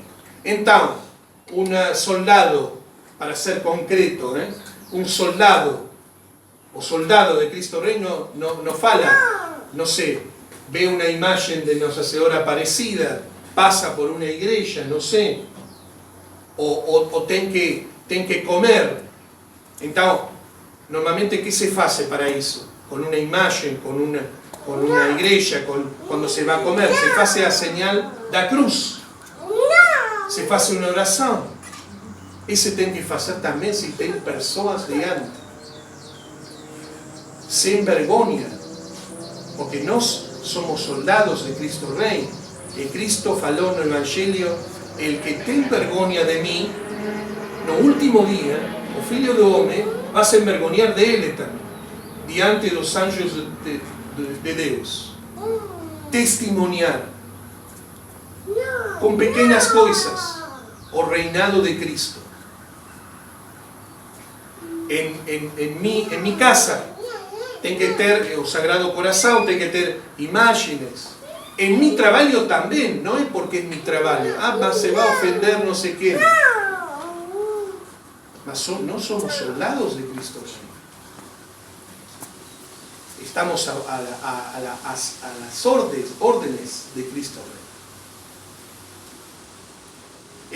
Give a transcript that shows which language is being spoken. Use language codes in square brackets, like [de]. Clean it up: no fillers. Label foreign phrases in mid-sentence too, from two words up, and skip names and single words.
[es] Entonces, un soldado, para ser concreto, un soldado, o soldado de Cristo Rey [pt] no fala, [es] no sé, ve una imagen de Nossa Senhora Aparecida, pasa por una iglesia, no sé, [pt] o tem que comer. Então, normalmente, [es] ¿qué se hace para eso? Con una imagen, con una iglesia, cuando se va a comer, se hace a señal [pt] da cruz. [es] Se hace una oración. Ese tem que hacer también si tem personas diante. [pt] Sin vergonha. Porque nós somos soldados de Cristo Rey. [es] Y Cristo falou no Evangelio: el que [pt] tem vergonha [es] de mí, no último día, [pt] o Filho do Homem va a se envergonhar dele também, diante dos anjos de Deus. [es] Testimoniar con pequeñas [pt] coisas o reinado [es] de Cristo. En mi casa [pt] tem que ter o Sagrado Coração, tem que ter imágenes. [es] En mi trabajo también, no es porque es mi trabajo. Mas se va a ofender no sé qué. Mas no somos soldados de Cristo Rey. Estamos a las órdenes de Cristo Rey.